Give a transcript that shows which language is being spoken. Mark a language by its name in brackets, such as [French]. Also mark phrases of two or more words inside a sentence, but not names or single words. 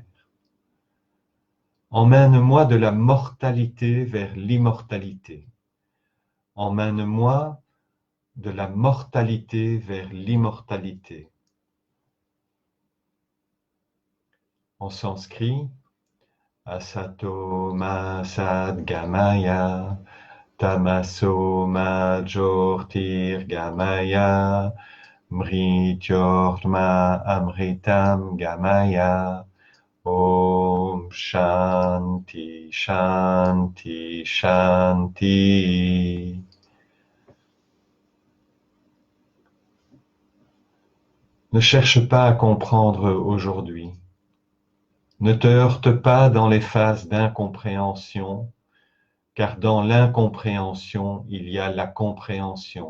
[French] Emmène-moi de la mortalité vers l'immortalité. Emmène-moi de la mortalité vers l'immortalité. En sanskrit, [Sanskrit] Asato ma sadgamaya, tamaso ma jyotirgamaya, mrityorma amritam gamaya. Om Shanti, Shanti, Shanti. [French] Ne cherche pas à comprendre aujourd'hui. Ne te heurte pas dans les phases d'incompréhension, car dans l'incompréhension, il y a la compréhension.